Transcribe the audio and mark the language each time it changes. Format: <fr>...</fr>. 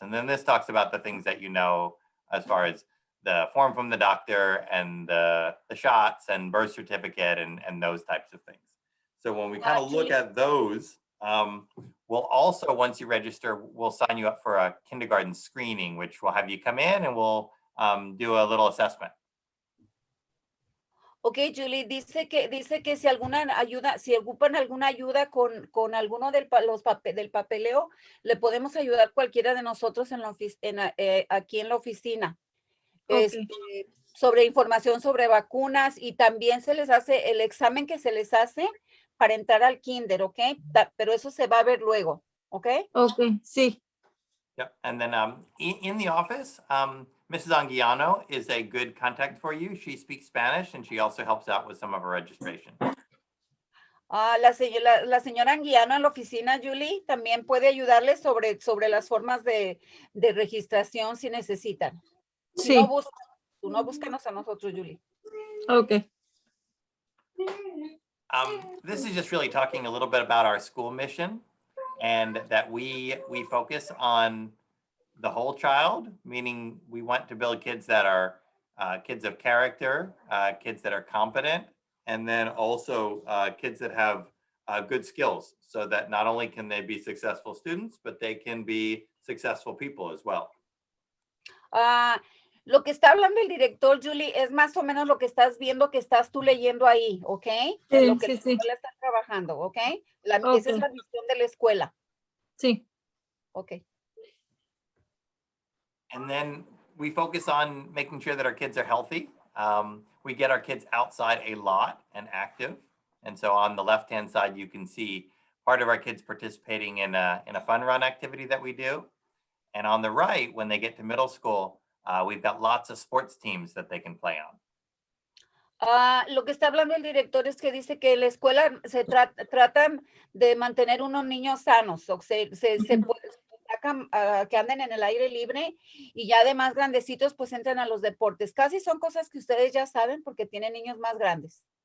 <en>And then this talks about the things that you know as far as the form from the doctor and the shots and birth certificate and those types of things. So when we kind of look at those, we'll also, once you register, we'll sign you up for a kindergarten screening, which will have you come in and we'll do a little assessment.</en> <es>Ok, Julie, dice que si alguna ayuda, si ocupan alguna ayuda con alguno del papeleo, le podemos ayudar cualquiera de nosotros en aquí en la oficina. Ok. Sobre información sobre vacunas y también se les hace el examen que se les hace para entrar al kinder, ¿ok? Pero eso se va a ver luego, ¿ok? Ok, sí.</es> <en>Yep. And then in the office, Mrs. Anguiano is a good contact for you. She speaks Spanish and she also helps out with some of our registration.</en> <es>La señora Anguiano en la oficina, Julie, también puede ayudarles sobre las formas de registración si necesitan. Si Sí. no, búscanos a nosotros, Julie. Ok.</es> <en>This is just really talking a little bit about our school mission and that we focus on the whole child, meaning we want to build kids that are kids of character, kids that are competent, and then also kids that have good skills so that not only can they be successful students, but they can be successful people as well.</en> <es>Lo que está hablando el director, Julie, es más o menos lo que estás viendo que estás tú leyendo ahí, ¿ok? Sí, Lo que la sí. escuela está trabajando, ¿ok? Ok. Esa es la misión de la escuela. Sí. Ok.</es> <en>And then we focus on making sure that our kids are healthy. We get our kids outside a lot and active. And so on the left-hand side, you can see part of our kids participating in a fun run activity that we do. And on the right, when they get to middle school, we've got lots of sports teams that they can play on.</en> <es>Lo que está hablando el director es que dice que la escuela se tratan de mantener unos niños sanos, o se sacan que anden en el aire libre y ya de más grandecitos pues entran a los deportes. Casi son cosas que ustedes ya saben porque tienen niños más grandes.</es>